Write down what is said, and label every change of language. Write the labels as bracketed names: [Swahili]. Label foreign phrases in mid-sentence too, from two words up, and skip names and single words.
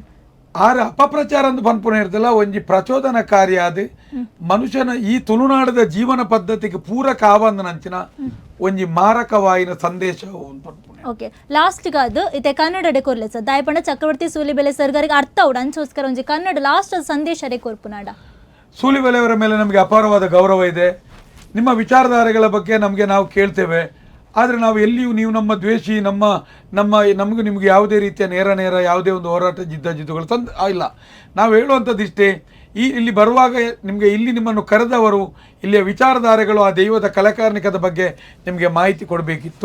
[Tulu] ಆರ ಅಪಪ್ರಚಾರ ಅಂತ ಪನ್ಪುನ ಇರ್ತಲ್ಲ ಒಂಜಿ ಪ್ರಚೋದನಕಾರಿಯಾದ ಮನುಷ್ಯನ ಈ ತುಳುನಾಡದ ಜೀವನ ಪದ್ಧತಿಗೆ ಪೂರಕ ಆವಂದನಂಚಿನ ಒಂಜಿ ಮಾರಕವಾಯಿನ ಸಂದೇಶ ಓಕೆ ಲಾಸ್ಟ್ಗಾದು ಇತ್ತೆ ಕನ್ನಡಡೆ ಕೊರ್ಲೆ ಸರ್ ದಾಯಪಂಡ ಚಕ್ರವರ್ತಿ ಸೂಲಿಬೆಲೆ ಸರ್ಗಾರಿಗೆ ಅರ್ಥ ಉಡ ಅಂಚೋಸ್ಕರ ಒಂಜಿ ಕನ್ನಡ ಲಾಸ್ಟ್ ಸಂದೇಶರೇ ಕೊರ್ಪುನಾಡ. [Kannada] ಸೂಲಿಬೆಲೆಯವರ ಮೇಲೆ ನಮಗೆ ಅಪಾರವಾದ ಗೌರವ ಇದೆ. ನಿಮ್ಮ ವಿಚಾರಧಾರೆಗಳ ಬಗ್ಗೆ ನಾವು ಕೇಳ್ತೇವೆ. ಆದರೆ ನಾವು ಎಲ್ಲಿಯೂ ನೀವು ನಮ್ಮ ದ್ವೇಷಿ ನಮಗೂ ನಿಮಗೆ ಯಾವುದೇ ರೀತಿಯ ನೇರ ಯಾವುದೇ ಒಂದು ಹೋರಾಟ ಜಿದ್ದುಗಳು ಇಲ್ಲ. ನಾವು ಹೇಳುವಂಥದ್ದಿಷ್ಟೇ, ಇಲ್ಲಿ ಬರುವಾಗ ನಿಮಗೆ ಇಲ್ಲಿ ನಿಮ್ಮನ್ನು ಕರೆದವರು ಇಲ್ಲಿಯ ವಿಚಾರಧಾರೆಗಳು ಆ ದೈವದ ಕಲಾಕಾರ್ಣಿಕದ ಬಗ್ಗೆ ನಿಮಗೆ ಮಾಹಿತಿ ಕೊಡಬೇಕಿತ್ತು.